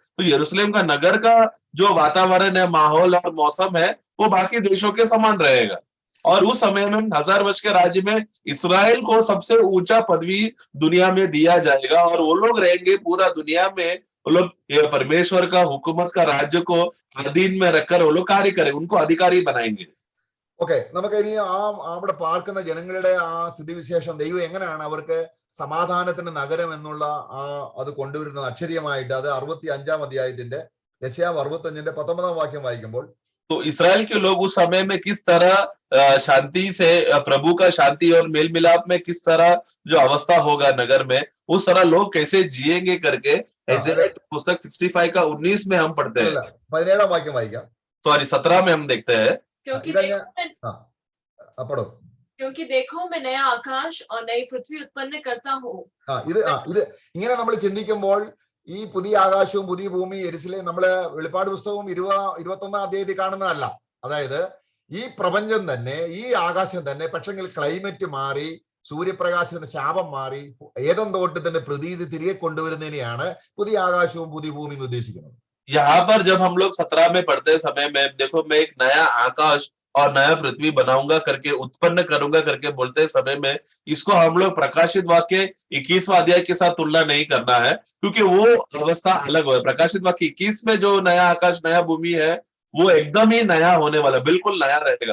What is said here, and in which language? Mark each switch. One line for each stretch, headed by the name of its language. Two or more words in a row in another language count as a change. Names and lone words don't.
Hindi: तो यरूशलेम का नगर का जो वातावरण है, माहौल और मौसम है, वो बाकी देशों के समान रहेगा. और उस समय में 1000 वर्ष के राज्य में इसराइल को सबसे ऊंचा पदवी दुनिया में दिया जाएगा, और वो लोग रहेंगे पूरा दुनिया में. वो लोग परमेश्वर का हुकूमत का राज्य को अधीन में रखकर वो लोग कार्य करेंगे, उनको अधिकारी बनाएंगे.
Malayalam: ഓക്കെ, നമുക്ക് ഇനി അവിടെ പാർക്കുന്ന ജനങ്ങളുടെ ആ സ്ഥിതിവിശേഷം, ദൈവം എങ്ങനെയാണ് അവർക്ക് സമാധാനത്തിന്റെ നഗരം എന്നുള്ള അത് കൊണ്ടുവരുന്നത് അക്ഷരീയമായിട്ട്, അത് 65 അധ്യായത്തിന്റെ യെശയ്യാവ് 65 19 വാക്യം വായിക്കുമ്പോൾ,
Hindi: तो इसराइल के लोग उस समय में किस तरह शांति से प्रभु का शांति और मेल मिलाप में किस तरह जो अवस्था होगा नगर में, उस तरह लोग कैसे जिएंगे करके पुस्तक 65 का 19 में हम पढ़ते हैं.
Malayalam: 17 वाक्യം വായിക്കാം.
Hindi: सॉरी 17 में हम देखते हैं. क्योंकि देखो मैं नया आकाश और नई पृथ्वी उत्पन्न करता हूँ.
Malayalam: ഇത് ഇങ്ങനെ നമ്മൾ ചിന്തിക്കുമ്പോൾ ഈ പുതിയ ആകാശവും പുതിയ ഭൂമി യെരുശലേം നമ്മള് വെളിപ്പാട് പുസ്തകവും 21 അധ്യായത്തിൽ കാണുന്നതല്ല. അതായത് ഈ പ്രപഞ്ചം തന്നെ, ഈ ആകാശം തന്നെ, പക്ഷെങ്കിൽ ക്ലൈമറ്റ് മാറി, സൂര്യപ്രകാശത്തിന്റെ ശാപം മാറി, ഏദൻ തോട്ടത്തിന്റെ പ്രതീതി തിരികെ കൊണ്ടുവരുന്നതിനെയാണ് പുതിയ ആകാശവും പുതിയ ഭൂമിയും ഉദ്ദേശിക്കുന്നത്.
Hindi: यहाँ पर जब हम लोग 17 में पढ़ते समय में, देखो मैं एक नया आकाश और नया पृथ्वी बनाऊंगा करके, उत्पन्न करूंगा करके बोलते समय में, इसको हम लोग प्रकाशित वाक्य 21वां अध्याय के साथ तुलना नहीं करना है, क्योंकि वो अवस्था अलग है. प्रकाशित वाक्य 21 में जो नया आकाश नया भूमि है वो एकदम ही नया होने वाला, बिल्कुल नया रहेगा.